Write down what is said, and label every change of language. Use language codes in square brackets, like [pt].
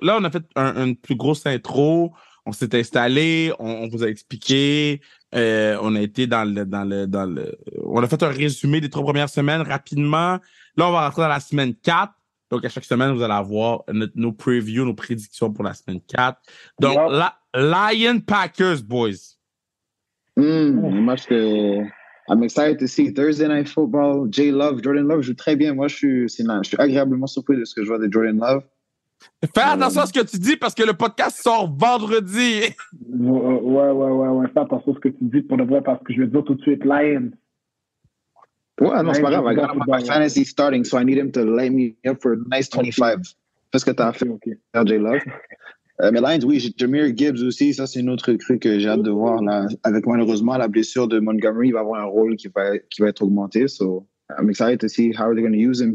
[fr] Là, on a fait une plus grosse intro. On s'est installé. On vous a expliqué. On a été dans le... On a fait un résumé des 3 premières semaines rapidement. Là, on va rentrer dans la semaine 4. Donc, à chaque semaine, vous allez avoir nos previews, nos prédictions pour la semaine 4. Donc, Lion Packers, boys. Moi, [en] I'm excited to see Thursday Night Football. [fr] Jordan Love joue très bien. Moi, je suis agréablement surpris de ce que je vois de Jordan Love. Fais attention à ce que tu dis parce que le podcast sort vendredi. Ouais. Fais attention à ce que tu dis pour de vrai parce que je vais dire tout de suite Lions. Ouais, non, c'est pas grave. [en] I got my fantasy starting, so I need him to light me up for a nice 25. [fr] Fais ce que t'as fait, J Love. Mais Lions, oui, Jahmyr Gibbs aussi, ça c'est une autre recrue que j'ai hâte de voir. Là. Avec malheureusement la blessure de Montgomery, il va avoir un rôle qui va être augmenté. [en] So I'm excited to see how they're going to use him.